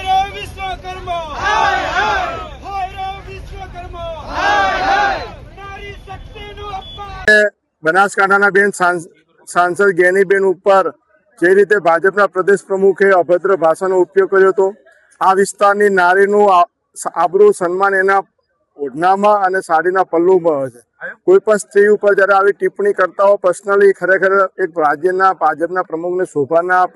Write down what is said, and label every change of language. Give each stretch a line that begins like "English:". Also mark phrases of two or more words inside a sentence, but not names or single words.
Hindi: रे विश्वकर्मा हाय हाय हाय रे विश्वकर्मा हाय हाय
Gujarati: નારી શક્તિનું અપમાન બનાસકાંઠાના બેન સાંસદ જ્ઞાનીબેન ઉપર જે રીતે ભાજપના પ્રદેશ પ્રમુખે અભદ્ર ભાષાનો ઉપયોગ કર્યો હતો આ વિસ્તારની નારીનું આબરૂ સન્માન એના ઓઢણામાં અને સાડીના પલ્લુમાં હોય છે। કોઈ પણ સ્ત્રી ઉપર જયારે આવી ટિપ્પણી કરતા હોય પર્સનલી ખરેખર એક રાજ્યના ભાજપના પ્રમુખને શોભા ના આપે।